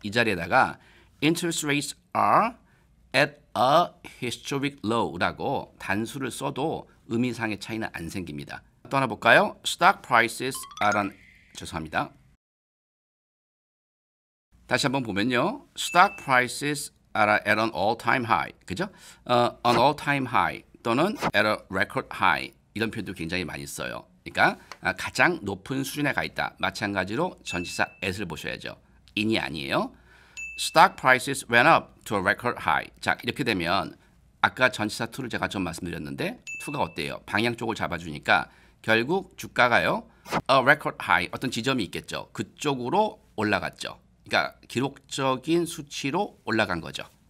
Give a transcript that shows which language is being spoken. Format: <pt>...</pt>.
<ko>이 자리에다가</ko> <en>interest rates are at a historic low</en> <ko>라고 단수를 써도 의미상의 차이는 안 생깁니다. 또 하나 볼까요?</ko> <en>Stock prices are on</en> <ko>죄송합니다. 다시 한번 보면요.</ko> <en>Stock prices are at an all-time high.</en> <ko>그죠?</ko> <en>an all-time high</en> <ko>또는</ko> <en>at a record high</en> <ko>이런 표현도 굉장히 많이 써요. 그러니까 가장 높은 수준에 가 있다. 마찬가지로 전치사 at을 보셔야죠. in이 아니에요.</ko> <en>Stock prices went up to a record high.</en> <ko>자, 이렇게 되면 아까 전치사 to를 제가 좀 말씀드렸는데 to가 어때요? 방향 쪽을 잡아주니까 결국 주가가요. a record high 어떤 지점이 있겠죠. 그쪽으로 올라갔죠. 그러니까 기록적인 수치로 올라간 거죠.</ko>